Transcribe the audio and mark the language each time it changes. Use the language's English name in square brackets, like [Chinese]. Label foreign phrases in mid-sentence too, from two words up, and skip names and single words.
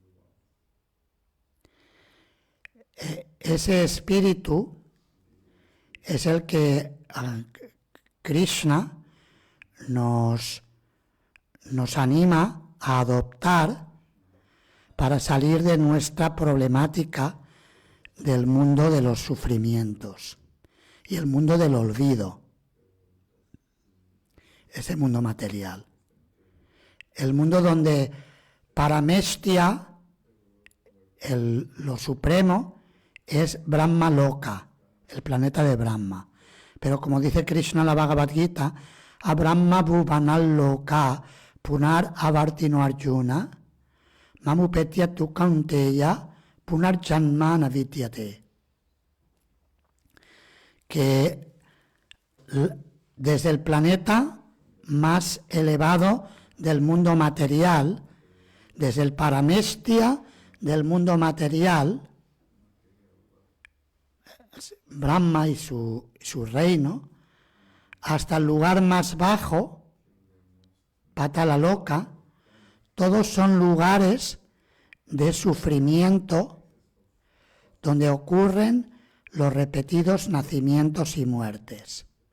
[Spanish] Ese espíritu es el que Krishna nos anima a adoptar para salir de nuestra problemática del mundo de los sufrimientos y el mundo del olvido, ese mundo material. El mundo donde Parameshtia, lo supremo, es Brahma Loka, el planeta de Brahma. Pero como dice Krishna en la Bhagavad Gita, [Sanskrit] a Brahma Bhuvanal Loka Punar Avartino Arjuna Mamupetya tu Kaunteya Punar Janmana Vidyate. [Spanish] Que desde el planeta más elevado del mundo material, desde el Parameshtia del mundo material, Brahma y su reino, hasta el lugar más bajo, Patala Loka, todos son lugares de sufrimiento donde ocurren los repetidos nacimientos y muertes.